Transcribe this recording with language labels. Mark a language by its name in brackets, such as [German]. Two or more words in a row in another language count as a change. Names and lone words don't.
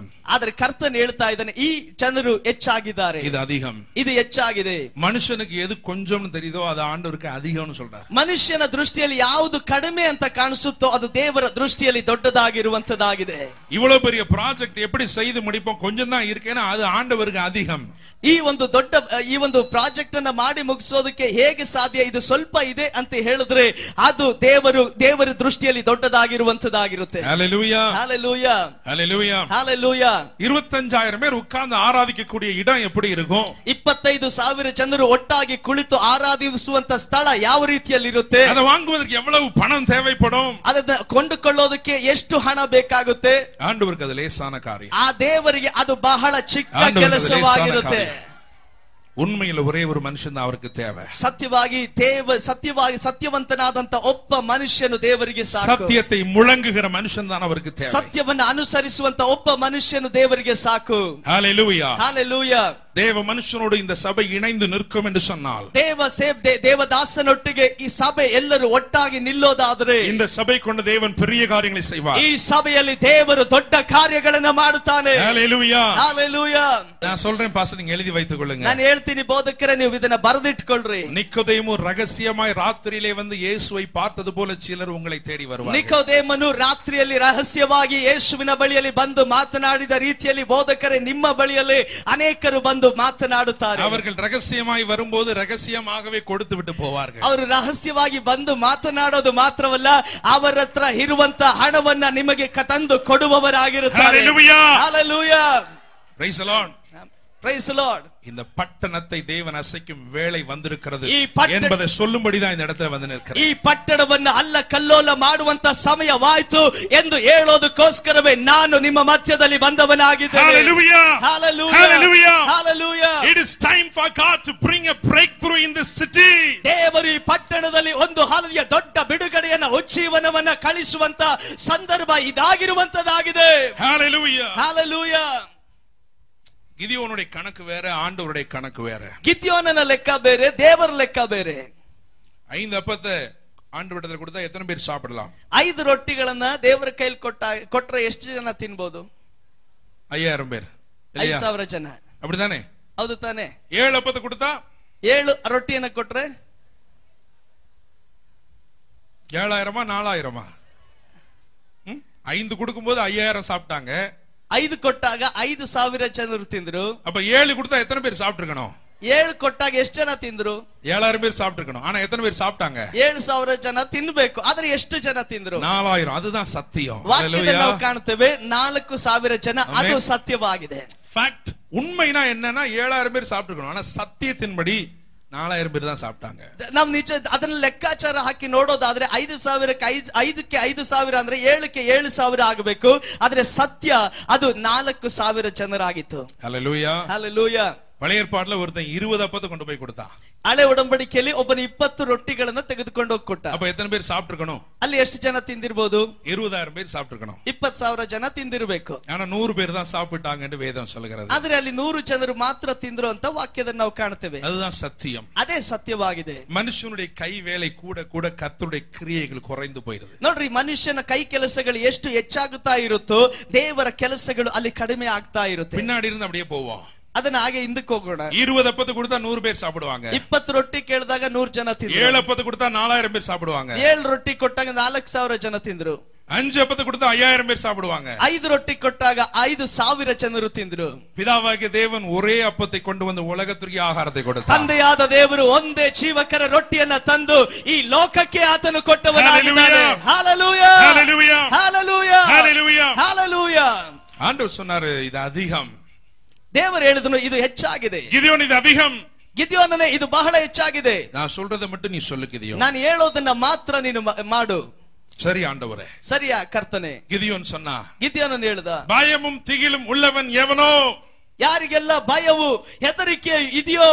[Kannada] ಆದ್ರೆ ಕರ್ತನ್ ಹೇಳ್ತಾ ಇದ್ದಾನೆ, ಈ ಜನರು ಹೆಚ್ಚಾಗಿದ್ದಾರೆ, [Tamil] இது அதிகம், [Kannada] ಇದು ಹೆಚ್ಚಾಗಿದೆ. [Tamil] மனுஷனுக்கு எது கொஞ்சம்னு தெரியுதோ அது ஆண்டவருக்கு அதிகம்னு சொல்றாரு. [Kannada] ಮನುಷ್ಯನ ದೃಷ್ಟಿಯಲ್ಲಿ ಯಾವುದು ಕಡಿಮೆ ಅಂತ ಕಾಣಿಸುತ್ತೋ ಅದು ದೇವರ ದೃಷ್ಟಿಯಲ್ಲಿ ದೊಡ್ಡದಾಗಿರುವಂತದ್ದಾಗಿದೆ. [Tamil] இவ்வளவு பெரிய ப்ராஜெக்ட் எப்படி செய்து முடிப்போம், கொஞ்சம் தான் இருக்கேன்னா அது ஆண்டவருக்கு அதிகம். [Kannada] ಈ ಒಂದು ಪ್ರಾಜೆಕ್ಟ್ ಅನ್ನ ಮಾಡಿ ಮುಗಿಸೋದಕ್ಕೆ ಹೇಗೆ ಸಾಧ್ಯ? ಇದು ಸ್ವಲ್ಪ ಇದೆ ಅಂತ ಹೇಳಿದ್ರೆ ಅದು ದೇವರ ದೃಷ್ಟಿಯಲ್ಲಿ ದೊಡ್ಡದಾಗಿರುವಂತದ್ದಾಗಿರುತ್ತೆ. [Tamil] ஹல்லேலூயா, ஹல்லேலூயா, ஹல்லேலூயா, ஹல்லேலூயா. 25,000 பேர் உட்கார்ந்து ஆராதிக்கக்கூடிய இடம் எப்படி இருக்கும்? [Kannada] 25,000 ಜನರು ಒಟ್ಟಾಗಿ ಕುಳಿತು ಆರಾಧಿಸುವಂತ ಸ್ಥಳ ಯಾವ ರೀತಿಯಲ್ಲಿ ಇರುತ್ತೆ? [Tamil] அதை வாங்குவதற்கு எவ்வளவு பணம் தேவைப்படும்? [Kannada] ಅದನ್ನ ಕೊಂಡುಕೊಳ್ಳೋದಕ್ಕೆ ಎಷ್ಟು ಹಣ ಬೇಕಾಗುತ್ತೆ? [Tamil] ஆண்டவருக்கு அது லேசான காரியம். [Kannada] ಆ ದೇವರಿಗೆ ಅದು ಬಹಳ ಚಿಕ್ಕ ಕೆಲಸವಾಗಿರುತ್ತೆ. [Tamil] உண்மையில் ஒரே ஒரு மனுஷன் தான் அவருக்கு தேவை. [Kannada] ಸತ್ಯವಾಗಿ ಸತ್ಯವಂತನಾದಂತ ಒಬ್ಬ ಮನುಷ್ಯನು ದೇವರಿಗೆ ಸಾಕು. [Tamil] ಸತ್ಯத்தை முழங்குகிற மனுஷன் தான் அவருக்கு தேவை. [Kannada] ಸತ್ಯವನ್ನು ಅನುಸರಿಸುವಂತ ಒಬ್ಬ ಮನುಷ್ಯನು ದೇವರಿಗೆ ಸಾಕು. [Tamil] ஹalleluya. ஹalleluya. தேவ மனுஷனோடு இந்த சபை இணைந்து நிற்கும் என்று சொன்னால், [Kannada] ದೇವದಾಸನೊಟ್ಟಿಗೆ ಈ ಸಭೆ ಎಲ್ಲರೂ ಒಟ್ಟಾಗಿ ನಿಲ್ಲೋದಾದರೆ [Tamil] இந்த சபை கொண்ட தேவன் பெரிய காரியங்களை செய்வார். [Kannada] ಈ ಸಭೆಯಲ್ಲಿ ದೇವರು ದೊಡ್ಡ ಕಾರ್ಯಗಳನ್ನು ಮಾಡುತ್ತಾನೆ. [Tamil] ஹalleluya. ஹalleluya. நான் சொல்றேன் பாஸ்டர், நீங்க எழுதி வைத்துக் கொள்ளுங்க. [Kannada] ನಾನು ಹೇಳ್ತೀನಿ ಬೋಧಕರೇ, ನೀವು ಇದನ್ನ ಬರೆದಿಟ್ಟುಕೊಳ್ಳ್ರಿ. [Tamil] நிக்கோதேமு ரகசியமாய் ராத்திரியிலே வந்து இயேசுவை பார்த்தது போல சிலர் உங்களை தேடி வருவார்கள். [Kannada] ನಿಕೋದೇಮನು ರಾತ್ರಿಯಲ್ಲಿ ರಹಸ್ಯವಾಗಿ ಯೇಸುವಿನ ಬಳಿಯಲ್ಲಿ ಬಂದು ಮಾತನಾಡಿದ ರೀತಿಯಲ್ಲಿ ಬೋಧಕರೇ ನಿಮ್ಮ ಬಳಿಯಲ್ಲಿ ಅನೇಕರು ಬಂದು ಮಾತನಾಡುತ್ತಾರೆ. [Tamil] அவர்கள் ரகசியமாய் வரும்போது ரகசியமாகவே கொடுத்து விட்டு போவார்கள். [Kannada] ಅವರು ರಹಸ್ಯವಾಗಿ ಬಂದು ಮಾತನಾಡೋದು ಮಾತ್ರವಲ್ಲ, ಅವರ ಹತ್ರ ಇರುವಂತ ಹಣವನ್ನ ನಿಮಗೆ ತಂದು ಕೊಡುವವರಾಗಿರುತ್ತಾರೆ. [English] Hallelujah. Hallelujah. Praise the Lord. Praise the Lord. [Tamil] இந்த பட்டணத்தை தேவன் அசைக்கும் வேளை வந்திருக்கிறது என்பதை சொல்லும்படிதான் இந்த இடத்துல வந்து நிற்கிறது. [Kannada] ಈ ಪಟ್ಟಣವನ್ನು ಅಲ್ಲ ಕಲ್ಲೋಲ ಮಾಡುವಂತ ಸಮಯವಾಯಿತು ಎಂದು ಹೇಳೋದಕ್ಕೋಸ್ಕರವೇ ನಾನು ನಿಮ್ಮ ಮಧ್ಯದಲ್ಲಿ ಬಂದವನಾಗಿದ್ದೇನೆ. [English] Hallelujah. Hallelujah. Hallelujah. Hallelujah. It is time for God to bring a breakthrough in this city. [Kannada] ದೇವರು ಈ ಪಟ್ಟಣದಲ್ಲಿ ಒಂದು ಹಳೆಯ ದೊಡ್ಡ ಬಿಡುಗಡೆಯನ್ನ ಉಜ್ಜೀವನವನ್ನ ಕಳಿಸುವಂತ ಸಂದರ್ಭ ಇದಾಗಿರುವಂತದಾಗಿದೆ. [English] Hallelujah. Hallelujah. [Tamil] கிதியோனுடைய கணக்கு வேற, ஆண்டவருடைய கணக்கு வேற. [Kannada] கிதியோனன ಲೆಕ್ಕ ಬೇರೆ, ದೇವರ ಲೆಕ್ಕ ಬೇರೆ. [Tamil] 5 அப்பத்தை ஆண்டவரிடத்தில் கொடுத்தா எத்தனை பேர் சாப்பிடலாம்? [Kannada] 5 ರೊಟ್ಟಿಗಳನ್ನ ದೇವರ ಕೈಯಲ್ಲಿ ಕೊಟ್ರೆ ಎಷ್ಟು ಜನ ತಿನ್ನಬಹುದು? [Tamil] 5000 பேர். [Kannada] 5000 ಜನ. [Tamil] அப்படிதானே? [Kannada] ಹೌದು ತಾನೆ? [Tamil] 7 அப்பத்தை கொடுத்தா [Kannada] 7 ರೊಟ್ಟಿಯನ್ನ ಕೊಟ್ರೆ [Tamil] 7000 4000? 5 கொடுக்கும்போது 5000 சாப்பிட்டாங்க. [Kannada] 5 ಕೊಟ್ಟಾಗ 5000 ಜನರು ತಿಂದ್ರು. [Tamil] அப்ப 7 கொடுத்தா எத்தனை பேர் சாப்பிட்டுருக்கணும்? [Kannada] 7 ಕೊಟ್ಟಾಗ ಎಷ್ಟು ಜನ ತಿಂದ್ರು? [Tamil] 7000 பேர் சாப்பிட்டுருக்கணும். ஆனா எத்தனை பேர் சாப்பிட்டாங்க? [Kannada] 7000 ಜನ ತಿನ್ನಬೇಕು. ಆದ್ರೆ ಎಷ್ಟು ಜನ ತಿಂದ್ರು? 4000. [Tamil] அதுதான் சத்தியம். [Kannada] ವಾಕ್ಯದಲ್ಲಿ ನಾವು ಕಾಣುತ್ತೇವೆ 4000 ಜನ. ಅದು ಸತ್ಯವಾಗಿದೆ. [Tamil] ಫ್ಯಾಕ್ಟ್. ಉண்மைனா என்னன்னா 7000 பேர் சாப்பிட்டுருக்கணும். ஆனா சத்தியத்தின்படி 4000 பேர் தான் சாப்பிட்டாங்க. [Kannada] ನಾವು ನಿಜ ಅದನ್ನ ಲೆಕ್ಕಾಚಾರ ಹಾಕಿ ನೋಡೋದಾದ್ರೆ 5000ಕ್ಕೆ 5000 ಅಂದ್ರೆ 7ಕ್ಕೆ 7000 ಆಗಬೇಕು. ಆದ್ರೆ ಸತ್ಯ ಅದು 4000 ಜನರಾಗಿತ್ತು. ಹalleluya. ಹalleluya. [Tamil] பழைய ஏற்பாட்டுல ஒருத்தன் 20 அப்பத்தை கொண்டு போய் கொடுத்தான். [Kannada] ಹಳೆ ಒಡಂಬಡಿಕೆಯಲ್ಲಿ ಒಬ್ಬನು 20 ರೊಟ್ಟಿಗಳನ್ನು ತೆಗೆದುಕೊಂಡು ಹೋಗಿ ಕೊಟ್ಟ. [Tamil] அப்ப எத்தனை பேர் சாப்பிட்டுருக்கணும்? [Kannada] ಅಲ್ಲಿ ಎಷ್ಟು ಜನ ತಿಂದಿರಬಹುದು? [Tamil] 20000 பேர் சாப்பிட்டுருக்கணும். [Kannada] 20000 ಜನ ತಿಂದಿರಬೇಕು. [Tamil] ஆனா 100 பேர் தான் சாப்பிட்டாங்க என்று வேதம் சொல்கிறது. [Kannada] ಆದ್ರೆ ಅಲ್ಲಿ 100 ಜನರು ಮಾತ್ರ ತಿಂದ್ರು ಅಂತ ವಾಕ್ಯದಲ್ಲಿ ನಾವು ಕಾಣುತ್ತೇವೆ. [Tamil] அதுதான் சத்தியம். [Kannada] ಅದೇ ಸತ್ಯವಾಗಿದೆ. [Tamil] மனுஷனுடைய கை வேலை கூட கூட கர்த்தருடைய கிரியைகள் குறைந்து போயிடுது. [Kannada] ನೋಡ್ರಿ, ಮನುಷ್ಯನ ಕೈ ಕೆಲಸಗಳು ಎಷ್ಟು ಹೆಚ್ಚಾಗುತ್ತಾ ಇರುತ್ತೋ ದೇವರ ಕೆಲಸಗಳು ಅಲ್ಲಿ ಕಡಿಮೆ ಆಗ್ತಾ ಇರುತ್ತೆ. [Tamil] பின்னாடி இருந்து அப்படியே போவோம். [Kannada] ಅದನ್ನ ಹಾಗೆ ಹಿಂದಕ್ಕೆ ಹೋಗೋಣ. [Tamil] 20 அப்பத்தை கொடுத்தா 100 பேர் சாப்பிடுவாங்க. [Kannada] 20 ರೊಟ್ಟಿ ಕೇಳಿದಾಗ 100 ಜನ ತಿಂದ್ರು. [Tamil] 7 அப்பத்தை கொடுத்தா 4000 பேர் சாப்பிடுவாங்க. [Kannada] 7 ರೊಟ್ಟಿ ಕೊಟ್ಟಾಗ 4000 ಜನ ತಿಂದ್ರು. [Tamil] 5 அப்பத்தை கொடுத்தா 5000 பேர் சாப்பிடுவாங்க. [Kannada] 5 ರೊಟ್ಟಿ ಕೊಟ್ಟಾಗ 5000 ಜನರು ತಿಂದ್ರು. [Tamil] பிதாவாகிய தேவன் ஒரே அப்பத்தை கொண்டு வந்து உலகத்திற்கு ஆகாரத்தை கொடுத்தார். [Kannada] ತಂದೆಯಾದ ದೇವರು ಒಂದೇ ಜೀವಕರ ರೊಟ್ಟಿಯನ್ನ ತಂದು ಈ ಲೋಕಕ್ಕೆ ಆತನು ಕೊಟ್ಟವನಾಗಿದ್ದಾನೆ. ಹalleluya. ஹalleluya. ಹalleluya. ஹalleluya. ಹalleluya. [Tamil] ஆண்டவர் சொன்னாரு இது அதிகம். [Kannada] ದೇವರು ಹೇಳಿದನು ಇದು ಹೆಚ್ಚಾಗಿದೆ. [Tamil] கிதியோன் இது அதிகம். [Kannada] ಗಿದ್ಯೋನನೇ ಇದು ಬಹಳ ಹೆಚ್ಚಾಗಿದೆ. [Tamil] நான் சொல்றதை மட்டும் நீ சொல்லு கிதியோன். [Kannada] ನಾನು ಹೇಳೋದನ್ನ ಮಾತ್ರ ನೀನು ಮಾಡು. [Tamil] சரி ஆண்டவரே. [Kannada] ಸರಿಯಾ ಕರ್ತನೆ? [Tamil] கிதியோன் சொன்னா, [Kannada] ಗಿದ್ಯೋನನು ಹೇಳಿದ, [Tamil] பயமும் திகிலும் உள்ளவன் எவனோ, [Kannada] ಯಾರಿಗೆಲ್ಲ ಭಯವು ಹೆದರಿಕೆ ಇದೆಯೋ